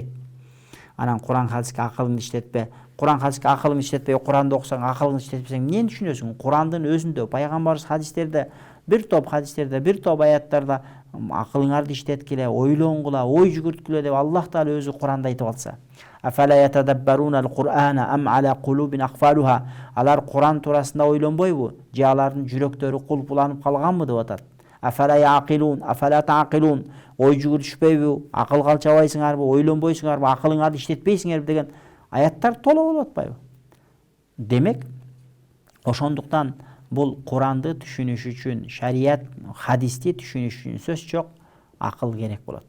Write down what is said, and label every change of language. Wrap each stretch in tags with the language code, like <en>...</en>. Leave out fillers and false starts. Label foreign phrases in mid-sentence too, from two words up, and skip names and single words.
<ky>Анан Куран хадиске акылыңды иштетпе, Куран хадиске акылыңды иштетпей Куранды окусаң, акылыңды иштетпесең эмнени түшүнөсүң? Курандын өзүндө, пайгамбарыбыз хадистерде, бир топ хадистерде, бир топ аяттарда акылыңарды иштеткиле, ойлонгула, ой жүгүрткүлө деп Аллах Таала өзү Куранда айтып атса.</ky> <ar>أفلا يتدبرون القرآن أم على قلوب أقفالها.</ar> <ky>Алар Куран туурасында ойлонбойбу? Же алардын жүрөктөрү кулпуланып калганбы деп атат.</ky> <ar>أفلا يعقلون أفلا تعقلون.</ar> <ky>Ой жүгүрүшпөйбү? Акылга алчабайсыңарбы? Ойлонбойсуңарбы? Акылыңарды иштетпейсиңерби деген аяттар толо болуп атпайбы? Демек, ошондуктан бул Куранды түшүнүш үчүн, шарият, хадисти түшүнүш үчүн сөз жок, акыл керек болот.</ky>